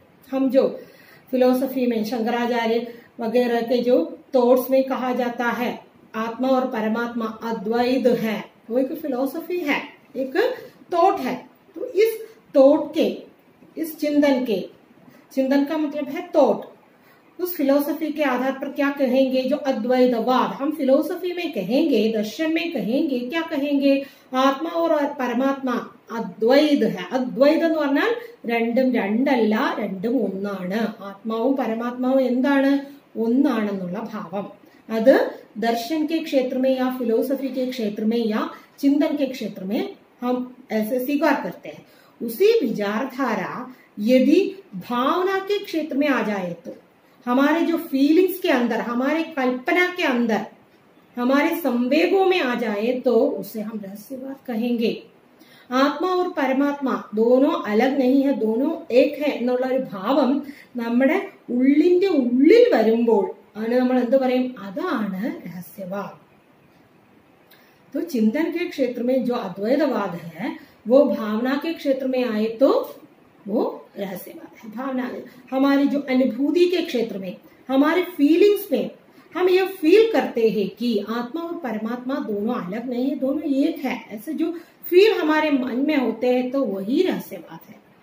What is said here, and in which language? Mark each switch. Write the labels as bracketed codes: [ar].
[hi] हम जो फिलोसफी में शंकराचार्य वगैरह के जो थॉट्स में कहा जाता है आत्मा और परमात्मा अद्वैत है, वो एक फिलोसफी है, एक थॉट है। तो इस थॉट के, इस चिंतन का मतलब है थॉट, उस फिलोसफी के आधार पर क्या कहेंगे? जो अद्वैतवाद हम फिलोसफी में कहेंगे, दर्शन में कहेंगे, क्या कहेंगे? आत्मा और परमात्मा അദ്വൈത് ഹെ. [ml] അദ്വൈത് എന്ന് പറഞ്ഞാൽ രണ്ടും രണ്ടല്ല, രണ്ടും ഒന്നാണ്. ആത്മാവും പരമാത്മാവും എന്താണ്? ഒന്നാണെന്നുള്ള ഭാവം. [hi] അത് दर्शन के क्षेत्र में या फिलोसफी के क्षेत्र में या चिंतन के क्षेत्र में हम ऐसे स्वीकार करते हैं. उसी विचारधारा यदि भावना के क्षेत्र में आ जाए तो, हमारे जो फीलिंग्स के अंदर, हमारे कल्पना के अंदर, हमारे संवेगों में आ जाए तो उसे हम रहस्यवाद कहेंगे. ആത്മാ और പരമാത്മാ दोनों अलग नहीं है, दोनों एक [ml] है എന്നുള്ള ഒരു ഭാവം നമ്മുടെ ഉള്ളിന്റെ ഉള്ളിൽ വരുമ്പോൾ ആണ് നമ്മൾ എന്ത് പറയും? [hi] അതാണ് रहस्यवाद. तो चिंतन के क्षेत्र में जो अद्वैतवाद है वो भावना के क्षेत्र में आए तो वो रहस्यवाद है. भावना हमारी जो अनुभूति के क्षेत्र में, हमारे फीलिंग्स में हम ये फील करते हैं कि आत्मा और परमात्मा दोनों अलग नहीं है, दोनों एक है, ऐसे जो फील हमारे मन में होते हैं तो वही रहस्यवाद है.